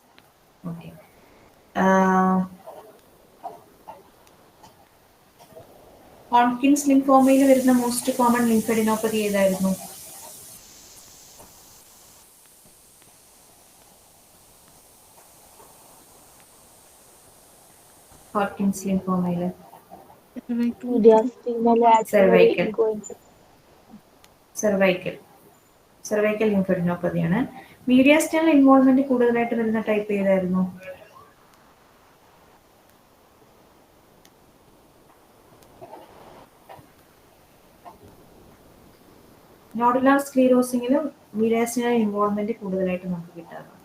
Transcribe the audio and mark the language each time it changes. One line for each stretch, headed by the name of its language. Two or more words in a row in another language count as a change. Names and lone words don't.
Malayalam: ഓക്കെ,
English: Hodgkin's lymphoma
Malayalam: വരുന്ന
English: most common lymphadenopathy
Malayalam: ഏതായിരുന്നു?
English: Hodgkin's lymphoma Mediastinal axillary egoinflammation. cervical lymphadenopathy. mediastinal involvement
Malayalam: കൂടുതലായിട്ട് വരുന്ന ടൈപ്പ് ഏതായിരുന്നു?
English: nodular sclerosing mediastinal involvement
Malayalam: കൂടുതലായിട്ട് നമുക്ക് കിട്ടാറുണ്ട്.